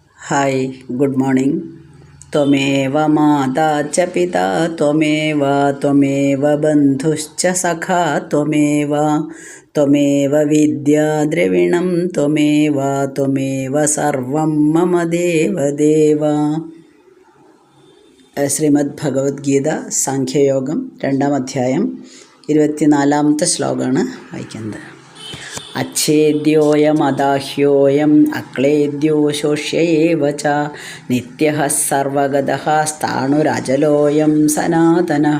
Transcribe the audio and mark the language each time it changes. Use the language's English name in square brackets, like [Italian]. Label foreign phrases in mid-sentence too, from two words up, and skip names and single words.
[English] Hi good morning. [Sanskrit] त्वमेव माता च पिता त्वमेव त्वमेव बन्धुश्च सखा त्वमेव त्वमेव विद्या द्रविणं त्वमेव त्वमेव सर्वं मम देवदेव। [Malayalam] ശ്രീമദ് ഭഗവത്ഗീത സാഖ്യയോഗം 2-ാം അധ്യായം 24-ാമത്തെ ശ്ലോകമാണ് വായിക്കുന്നത്. [Sanskrit] അച്ഛേദ്യോയമദാഹ്യോയം അക്ലേദ്യോ ശോഷ്യയേവ ച നിത്യഃ സർവഗതഃ സ്ഥാണുരചലോയം സനാതനഃ.